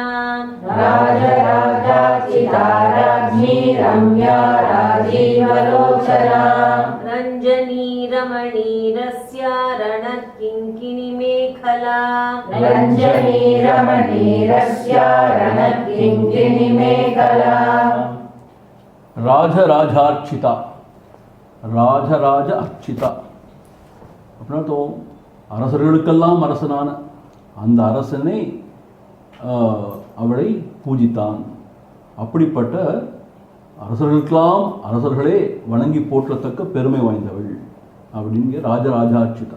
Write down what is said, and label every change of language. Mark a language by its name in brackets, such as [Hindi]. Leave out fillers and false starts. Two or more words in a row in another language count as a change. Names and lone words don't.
[Sanskrit] राजराजार्चिता राज्ञी रम्या राजीवलोचना रञ्जनी रमणीरस्या रणत्किङ्किणिमेखला रञ्जनी रमणीरस्या रणत्किङ्किणिमेखला राजराजार्चिता, राजराज अर्चिता [Tamil] அப்படின்னா அரசர்களுக்கெல்லாம் அரசனான அந்த அரசனை அவளை பூஜித்தான். அப்படிப்பட்ட அரசர்களுக்கெல்லாம் அரசர்களே வணங்கி போற்றத்தக்க பெருமை வாய்ந்தவள் அப்படிங்கிற ராஜராஜார்ச்சிதா.